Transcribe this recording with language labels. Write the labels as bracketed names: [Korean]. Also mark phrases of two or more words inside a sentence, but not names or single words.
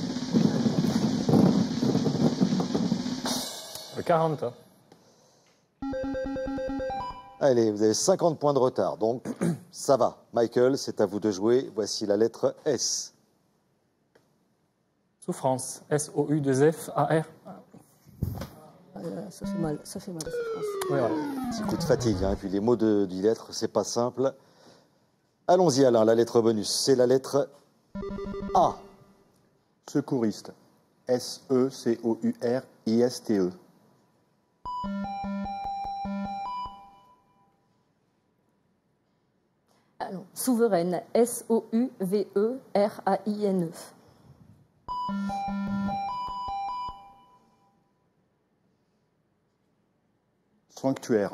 [French] Le 40. Allez, vous avez 50 points de retard, donc ça va. Michael, c'est à vous de jouer. Voici la lettre S. Souffrance. S-O-U-2-F-A-R. Ça fait mal, ça fait mal. Oui, voilà. Petit coup de fatigue, hein. Et puis les mots de lettres, c'est pas simple. Allons-y, Alain, la lettre bonus, c'est la lettre A. Secouriste. S-E-C-O-U-R-I-S-T-E. Alors, souveraine, S-O-U-V-E-R-A-I-N-E. Sanctuaire.